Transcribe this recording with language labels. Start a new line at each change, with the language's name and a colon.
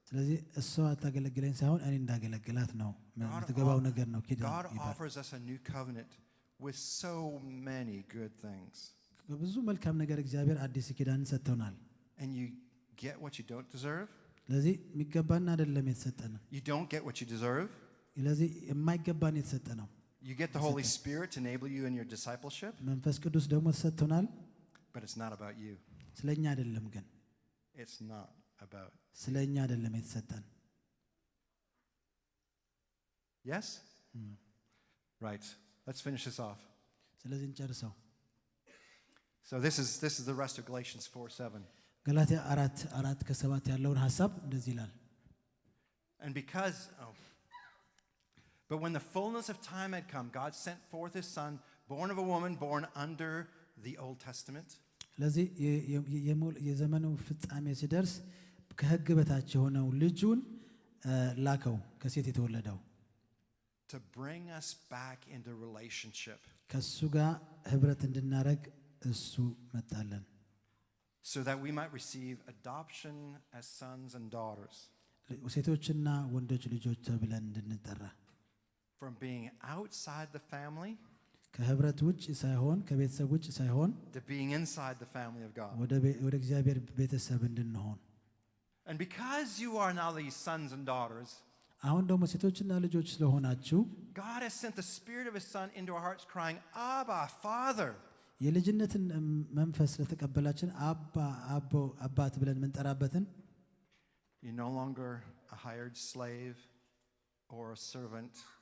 Amharic: ስለዚህ እሷ ታገለግለኝ ሳይሆን እኔ እንዳገለግላት ነው የምትገባው ነገር ነው ኪዳን
English: God
Amharic: ይባላል።
English: offers us a new covenant with so many good things.
Amharic: ብዙ መልካም ነገር እግዚአብሔር አዲስ ኪዳን ሰጥቶናል።
English: And you get what you don't deserve.
Amharic: ስለዚህ የሚገባን አይደለም የተሰጠነው።
English: You don't get what you deserve.
Amharic: ስለዚህ የማይገባን የተሰጠነው።
English: You get the Holy Spirit to enable you in your discipleship.
Amharic: መንፈስ ቅዱስ ደግሞ ተሰጥቶናል።
English: But it's not about you.
Amharic: ስለኛ አይደለም ግን
English: It's not about.
Amharic: ስለኛ አይደለም የተሰጠን።
English: Yes? Right. Let's finish this off.
Amharic: ስለዚህ እንጨርሰው።
English: So this is the rest of Galatians 4:7.
Amharic: ገላትያ 4:7 ያለውን ሐሳብ እንደዚህ ይላል።
English: And but when the fullness of time had come, God sent forth his son, born of a woman, born under the Old Testament.
Amharic: ስለዚህ የዘመኑ ፍጻሜ ሲደርስ ከሕግ በታች የሆነው ልጁን ላከው ከሴት የተወለደው
English: to bring us back into relationship.
Amharic: ከሱ ጋር ህብረት እንድናረግ እሱ መጣለን.
English: So that we might receive adoption as sons and daughters.
Amharic: ሴቶችና ወንዶች ልጆች ተብለን እንድንጠራ.
English: From being outside the family
Amharic: ከህብረት ውጭ ሳይሆን ከቤተሰብ ውጭ ሳይሆን
English: to being inside the family of God.
Amharic: ወደ እግዚአብሔር ቤተሰብ እንድንሆን.
English: And because you are now these sons and daughters,
Amharic: አሁን ደግሞ ሴቶችና ልጆች ስለሆናችሁ
English: God has sent the spirit of his son into our hearts crying, "Abba, Father."
Amharic: የልጅነትን መንፈስ ለተቀበላችን አባት ብለን የምንጠራበትን
English: You're no longer a hired slave or a servant.